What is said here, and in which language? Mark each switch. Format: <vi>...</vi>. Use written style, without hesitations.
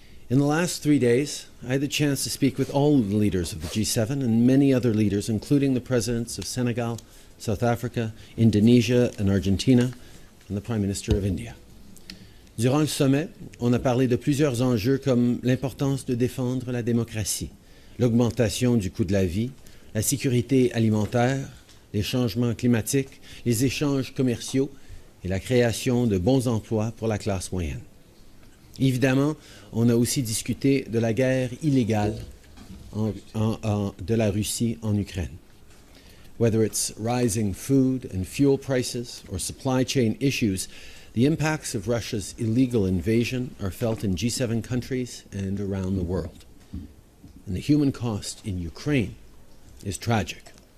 <en>In the last 3 days, I had the chance to speak with all the leaders of the G7 and many other leaders, including the presidents of Senegal, South Africa, Indonesia and Argentina, and the Prime Minister of India.</en> <fr>Durant le sommet, on a parlé de plusieurs enjeux comme l'importance de défendre la démocratie, l'augmentation du coût de la vie, la sécurité alimentaire, les changements climatiques, les échanges commerciaux et la création de bons emplois pour la classe moyenne. Évidemment, on a aussi discuté de la guerre illégale de la Russie en Ukraine.</fr> <en>Whether it's rising food and fuel prices or supply chain issues, the impacts of Russia's illegal invasion are felt in G7 countries and around the world. And the human cost in Ukraine is tragic.</en>